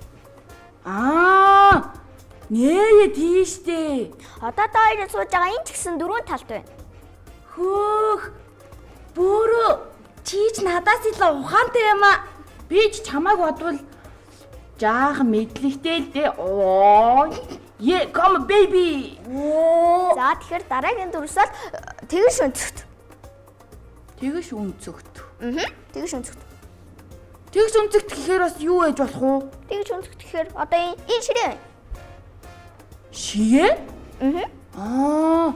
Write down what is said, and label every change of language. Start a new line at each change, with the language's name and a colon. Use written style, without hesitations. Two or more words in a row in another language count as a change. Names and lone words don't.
Mongolian: Аа! Нээ тийштэй. Одоо та хоёрын сууж байгаа энэ ч гэсэн дөрвөн талт байна. Хөөх. Бөөрөө чийч надаас илүү ухаантай юм аа. Би ч чамайг бодвол жаахан мэдлэгтэй л дээ. Оо.
English: Yeah, come baby.
Mongolian: Оо. За тэгэхээр дараагийн дөрвс бол тэгш өнцгт. Тэгш өнцөгт. Тэгш өнцгт. Тэгш өнцөгт гэхээр бас юу ээж болох уу? Тэгш өнцгт гэхээр одоо энэ ширээ байна. Шигээ? Аа.